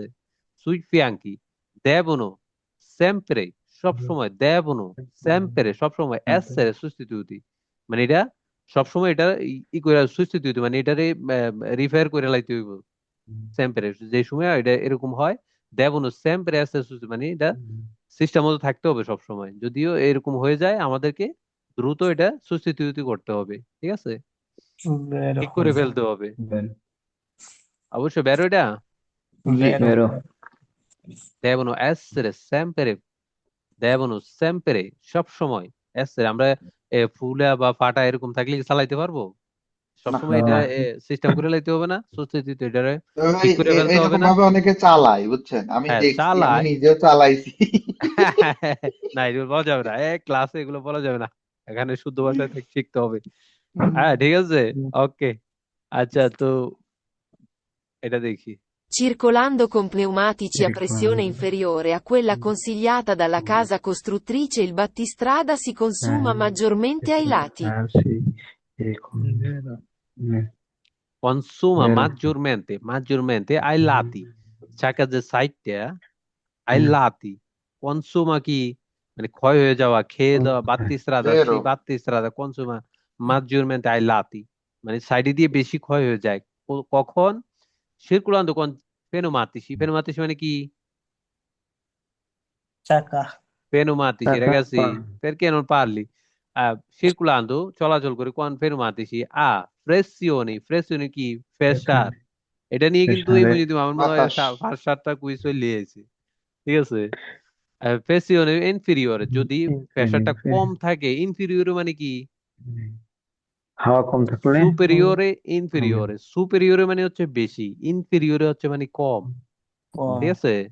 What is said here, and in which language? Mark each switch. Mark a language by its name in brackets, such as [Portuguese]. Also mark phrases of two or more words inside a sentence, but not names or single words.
[Italian] sui fianchi devono sempre, [Bangla] সব সময় [Italian] devono sempre, [Bangla] সব সময় [Italian] essere sostituiti, [Bangla] মানে এটা সব সময় এটা ই করে সুস্তিতুতি, মানে এটারে রিফার করে লাইতে হইব সেম্পরে, যে সময় এটা এরকম হয়। [Italian] devono sempre essere sostituiti [Bangla] মানে এটা সিস্টেম মতো থাকতে হবে সব সময়, যদিও এরকম হয়ে যায় আমাদেরকে দ্রুত এটা সুস্থিতি করতে হবে, ঠিক আছে? [Italian] Vero, [Bangla] ঠিক করে ফেলতে হবে, [Italian] Vero. [Bangla] অবশ্যই বেরো এটা। জি [Italian] vero. Vero. devono essere sempre, devono sempre, [Bangla] সব সময় [Italian] এসরে। [Bangla] আমরা ফুলা বা ফাটা এরকম থাকলে কি চালাইতে পারবো? না সবসময় [Italian] No. [Bangla] এটা সিস্টেম করে লাইতে হবে না, সুস্থিতি এটারে ভাই ঠিক করে ফেলতে হবে এরকম না। ভাবে অনেকে চালায় বুঝছেন আমি হ্যাঁ দেখছি আমি চালায়। নিজেও চালাইছি না এগুলো বলা যাবে না, ক্লাসে এগুলো বলা যাবে না, এখানে শুদ্ধ ভাষায় শিখতে হবে। হ্যাঁ ঠিক আছে, ওকে। আচ্ছা তো এটা দেখি। [Italian] Circolando con pneumatici a pressione Circolando. inferiore a quella consigliata dalla casa costruttrice, il battistrada si consuma maggiormente ai lati. Sì. Vero. Consuma Vero. maggiormente ai lati, [Bangla] চাকা যে সাইডটা [Italian] ai lati, [Bangla] কনসুমা কি? মানে ক্ষয় হয়ে যাওয়া, খেয়ে দেওয়া, বাত্তি স্ত্রাদা, [Italian] vero সেই battistrada consuma maggiormente ai lati, [Bangla] মানে সাইডে দিয়ে বেশি ক্ষয় হয়ে যায় কখন? [Italian] circolando con pneumatici, pneumatici মানে কি? [Bangla] Ciacca. [Italian] pneumatici [Bangla] Tacca. [Italian] ragazzi, perché non parli? [Bangla] Circolando চলাচল করে [Italian] con pneumatici a pressione, [Bangla] pressione কি? প্রেসার। এটা নিয়ে কিন্তু এই [Italian] Pressione. [Bangla] যদি আমার মনে হয় বাতাস 5-7টা কুইজ চলে এসেছে, ঠিক আছে? [Italian] pressione inferiore, [Bangla] যদি প্রেসারটা কম থাকে, ইনফিরিয়র মানে কি? হাওয়া কম থাকলে [Italian] superiore inferiore, [Bangla] সুপেরিয়রে মানে হচ্ছে বেশি, ইনফিরিয়রে হচ্ছে মানে কম, ঠিক আছে?